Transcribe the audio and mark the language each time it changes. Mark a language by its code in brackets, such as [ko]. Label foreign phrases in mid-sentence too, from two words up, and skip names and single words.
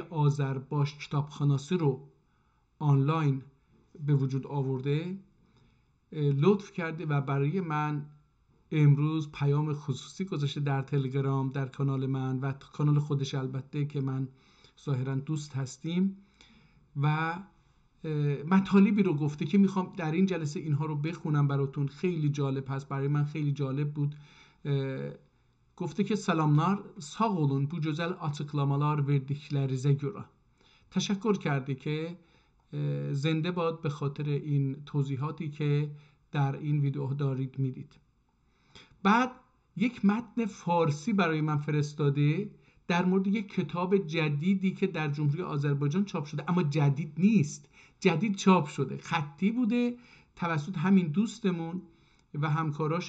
[fa] آذرباش کتابخاناسی رو آنلاین به وجود آورده لطف کرده و برای من امروز پیام خصوصی گذاشته در تلگرام، در کانال من و کانال خودش البته که من ظاهرا دوست هستیم و مطالبی رو گفته که میخوام در این جلسه اینها رو بخونم براتون. خیلی جالب هست، برای من خیلی جالب بود. گفته که [az] سلامlar, sağ olun bu güzel açıklamalar verdiklerinize göre. [fa] تشکر کرده که زنده باد به خاطر این توضیحاتی که در این ویدیو دارید میدید. بعد یک متن فارسی برای من فرستاده در مورد یک کتاب جدیدی که در جمهوری آذربایجان چاپ شده، اما جدید نیست، جدید چاپ شده، خطی بوده توسط همین دوستمون و همکاراش.